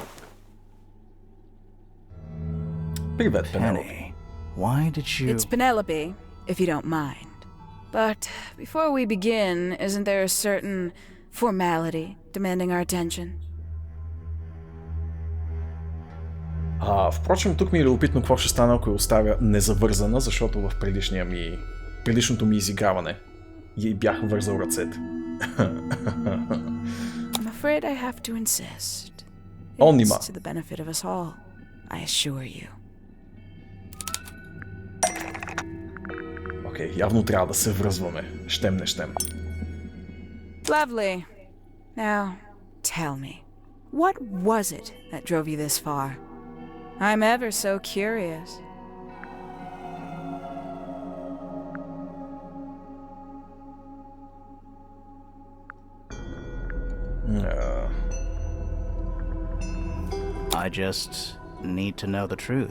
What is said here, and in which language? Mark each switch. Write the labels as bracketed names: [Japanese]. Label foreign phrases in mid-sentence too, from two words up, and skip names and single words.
[English] Hawkshaw. [Bulgarian] Привет, Пенелопи. [English] Penny, why did you... It's Penelope, if you don't mind. But before we begin, isn't there a certain formality demanding our attention? [Bulgarian] Впрочем, тук ми е любопитно какво ще стане, ако я оставя незавързана, защото в предишното ми изиграване ей бях вързал ръцете. [English] I'm afraid I have to insist. [Bulgarian] Нима. [English] It's to the benefit of us all, I assure you. [Bulgarian] Окей, явно трябва да се връзваме. Щем не щем. [English] Lovely. Now, tell me, what was it that drove you this far? I'm ever so curious. I just need to know the truth.